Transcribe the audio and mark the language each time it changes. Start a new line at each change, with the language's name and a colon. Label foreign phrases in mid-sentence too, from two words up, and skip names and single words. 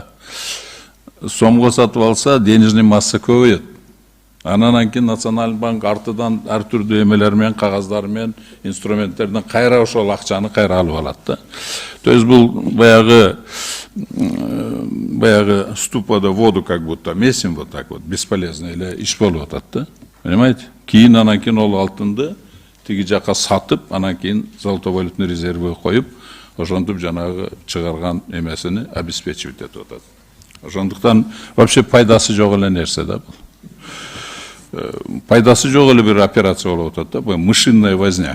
Kyrgyz: Сомго сатып алса,
Russian: денежный масса
Kyrgyz: көбөйөт. Анан кийин Национальный банк артыдан ар түрдүү эмелер менен, кагаздар менен, инструменттерден кайра ошол акчаны кайра алып алат да.
Russian: То есть
Kyrgyz: бул баягы
Russian: ступада воду как будто месим вот так вот, бесполезно
Kyrgyz: эле иш болуп атат да.
Russian: Понимаете?
Kyrgyz: Кийин анан кийин ол алтынды тиги жака сатып, анан кийин золотовалютный резервге коюп, ошентип жанагы чыгарган эмесини обеспечивать этип атат. Ошондуктан вообще пайдасы жок эле нерсе да бул. Пайдасы жок эле бир операция болуп атат да, бул
Russian: мышиная возня.